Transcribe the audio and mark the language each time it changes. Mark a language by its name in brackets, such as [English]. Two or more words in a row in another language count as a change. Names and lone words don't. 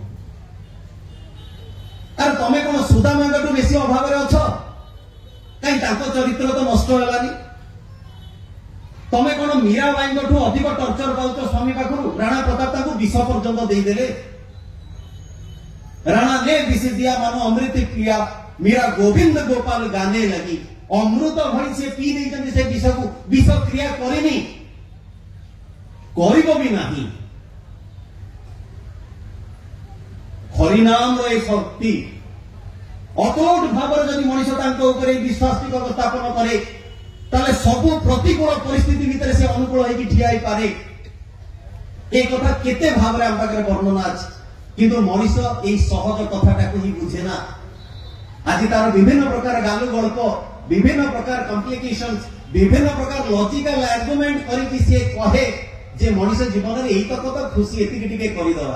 [Odia] ଆରେ ତମେ କଣ ସୁଦାମାଙ୍କଠୁ ବେଶୀ ଅଭାବରେ ଅଛ? କାହିଁ ତାଙ୍କ ଚରିତ୍ର ତ ନଷ୍ଟ ହେଲାନି। ତମେ କଣ ମୀରାବାଇଙ୍କଠୁ ଅଧିକ ଟର୍ଚର ପାଉଛ ସ୍ୱାମୀ ପାଖରୁ? ରାଣା ପ୍ରତାପ ତାଙ୍କୁ ବିଷ ପର୍ଯ୍ୟନ୍ତ ଦେଇଦେଲେ। [Hindi] ରାଣା ने विष दिया मानो अमृत पिया, मीरा गोविंद गोपाल गाने लगी। [Odia] ଅମୃତ ଭଇ ସେ ପି ଦେଇଛନ୍ତି ସେ ବିଷକୁ, ବିଷ କ୍ରିୟା କରେନି, କରିବ ବି ନାହିଁ। ହରିନାମ ରେ ଶକ୍ତି ଅତୋଟ भाବରେ ଯଦି ମଣିଷ ତାଙ୍କ ଉପରେ ବିଶ୍ୱାସଟିକ ସ୍ଥାପନ କରେ, ତାହେଲେ ସବୁ ପ୍ରତିକୂଳ ପରିସ୍ଥିତି ଭିତରେ ସେ ଅନୁକୂଳ ହେଇକି ଠିଆ ହେଇପାରେ। ଏ କଥା କେତେ ଭାବରେ ଆମ ପାଖରେ ବର୍ଣ୍ଣନା ଅଛି, କିନ୍ତୁ ମଣିଷ ଏଇ ସହଜ କଥାଟାକୁ ହିଁ ବୁଝେ ନା। ଆଜି ତାର ବିଭିନ୍ନ ପ୍ରକାର ଗାଲୁ ଗଳ୍ପ, ବିଭିନ୍ନ ପ୍ରକାର କମ୍ପ୍ଲିକେସନ, ବିଭିନ୍ନ ପ୍ରକାର [English] logical argument [Odia] କରିକି ସେ କହେ ଯେ ମଣିଷ ଜୀବନରେ ଏଇ ତକ ତ ଖୁସି, ଏତିକି ଟିକେ କରିଦେବା।